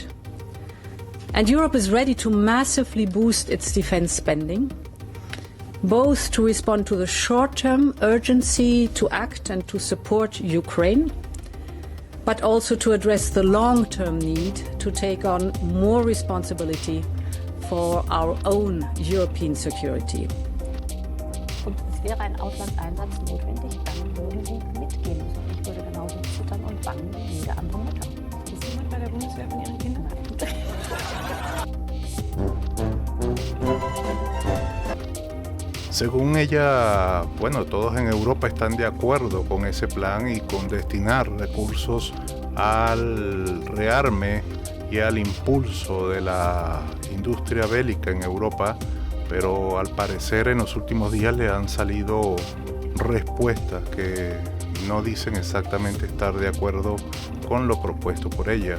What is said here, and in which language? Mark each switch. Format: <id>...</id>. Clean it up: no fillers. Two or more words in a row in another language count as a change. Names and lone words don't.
<en>And Europe is ready to massively boost its defense spending, both to respond to the short-term urgency to act and to support Ukraine, but also to address the long-term need to take on more responsibility for our own European security.</en> <de>Und es wäre ein Auslandseinsatz notwendig, dann würden Sie mitgehen müssen. Ich würde genauso zittern und bangen wie jede andere Mutter. Ist jemand bei der Bundeswehr von Ihren Kindern?</de> <es>Según ella, bueno, todos en Europa están de acuerdo con ese plan y con destinar recursos al rearme y al impulso de la industria bélica en Europa, pero al parecer en los últimos días le han salido respuestas que no dicen exactamente estar de acuerdo con lo propuesto por ella.</es>